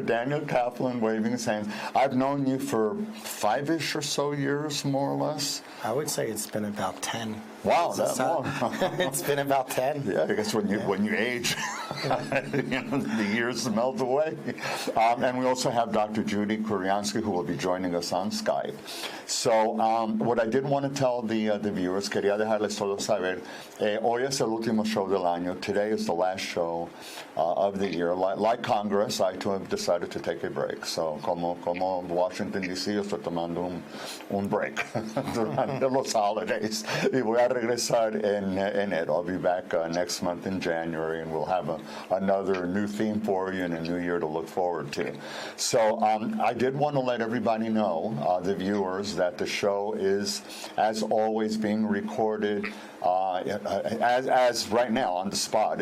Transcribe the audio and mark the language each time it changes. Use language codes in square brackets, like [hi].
[en] Daniel Kaplan, waving his hands. I've known you for 5-ish or so years, more or less. I would say it's been about 10. Wow, that long. It's been about 10. Yeah, I guess when you age, the years melt away. And we also have Dr. Judy Kuriansky, who will be joining us on Skype. So what I did want to tell the viewers, [es] quería dejarles todos saber, hoy es el último show del año. [en] Today is the last show of the year. Like Congress, I too have decided to take a break. [es] So como Washington, D.C., yo estoy tomando un break durante los holidays. Y voy a regresar en enero. [en] I'll be back next month in January, and we'll have another new theme for you and a new year to look forward to. So I did want to let everybody know, the viewers, that the show is, as always, being recorded as right now on the spot.